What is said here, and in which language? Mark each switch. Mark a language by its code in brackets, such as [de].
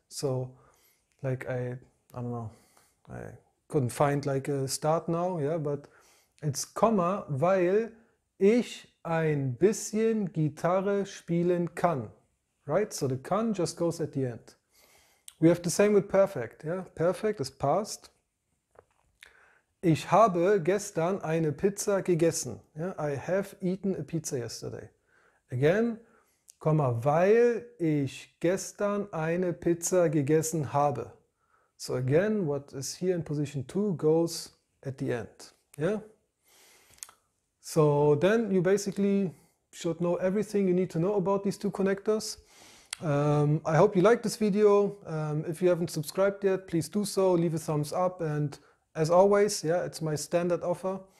[en] So like I don't know, I couldn't find like a start now, yeah, but it's Komma, weil ich ein bisschen Gitarre spielen kann. Right? So the kann just goes at the end. We have the same with perfect. Yeah? Perfect is past. [de] Ich habe gestern eine Pizza gegessen. Yeah? [en] I have eaten a pizza yesterday. [de] Again, weil ich gestern eine Pizza gegessen habe. [en] So again, what is here in position 2 goes at the end. Yeah? So then you basically should know everything you need to know about these two connectors. I hope you liked this video. If you haven't subscribed yet, please do so, leave a thumbs up, and as always, yeah, it's my standard offer.